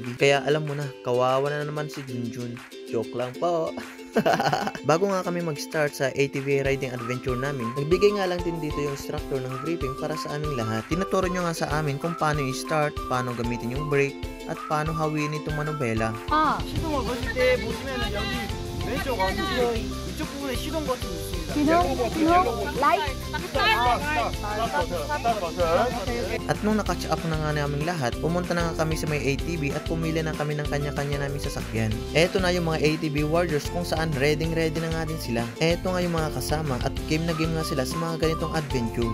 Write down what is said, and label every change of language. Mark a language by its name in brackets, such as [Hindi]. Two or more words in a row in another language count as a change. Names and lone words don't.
[Filipino] Kaya alam mo na, kawawa na naman si Junjun. Joke lang po. Bago nga kami mag-start sa [English] ATV riding adventure [Filipino] namin, nagbigay nga lang din dito yung instructor ng briefing para sa aming lahat. Tinuturo nyo nga sa amin kung paano i-start, paano gamitin yung brake, at paano hawin itong manubela. [Korean] 시동을 거실 때 보시면은 여기 왼쪽 엉덩이 이쪽 부분에 시동 버튼이 있습니다. [Filipino] At nung naka-check up na nga naming lahat, pumunta na nga kami sa may ATV at pumili na kami ng kanya-kanya naming sasakyan. Eto na yung mga ATV warriors kung saan ready na nga din sila. Eto nga yung mga kasama at game na game nga sila sa mga ganitong adventure.